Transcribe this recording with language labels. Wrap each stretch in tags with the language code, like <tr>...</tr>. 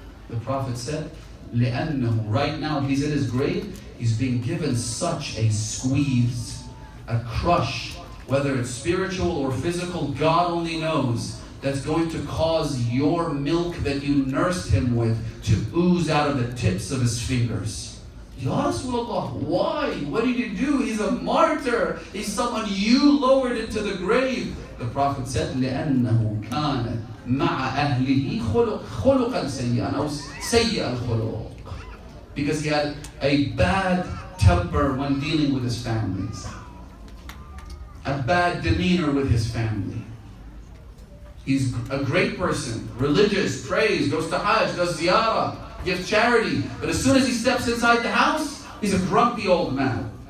<en>The Prophet said,</en> <ar>لأنه,</ar> <en>right now he's in his grave, he's being given such a squeeze, a crush, whether it's spiritual or physical, God only knows, that's going to cause your milk that you nursed him with to ooze out of the tips of his fingers. Ya Rasulullah, why? What did you do? He's a martyr. He's someone you lowered into the grave. The Prophet said,</en> <ar>لأنه كان مع أهله خلقا سيئا أو سيء الخلق.</ar> <en>Because he had a bad temper when dealing with his families. A bad demeanor with his family. He's a great person, religious, prays, goes to Hajj, does ziyarah, gives charity. But as soon as he steps inside the house, he's a grumpy old man.</en>